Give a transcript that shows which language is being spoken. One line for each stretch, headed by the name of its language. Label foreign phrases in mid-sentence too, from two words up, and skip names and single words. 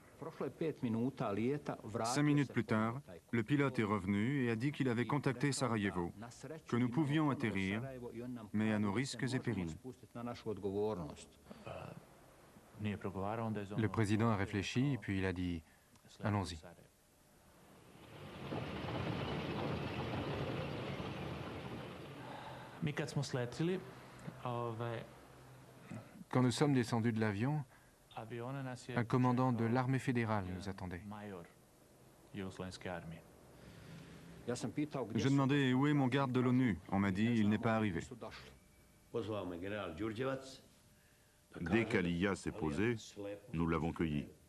French: 5 minutes plus tard, le pilote est revenu et a dit qu'il avait contacté Sarajevo, que nous pouvions atterrir, mais à nos risques et périls. Le président a réfléchi, puis il a dit « Allons-y ».
Bosnian: Mi kad smo sletili,
French: quand nous sommes descendus de l'avion, un commandant de l'armée fédérale nous attendait. J'ai demandé où est mon garde de l'ONU. On m'a dit il n'est pas arrivé. Dès qu'Aliyah s'est posé, nous l'avons cueilli.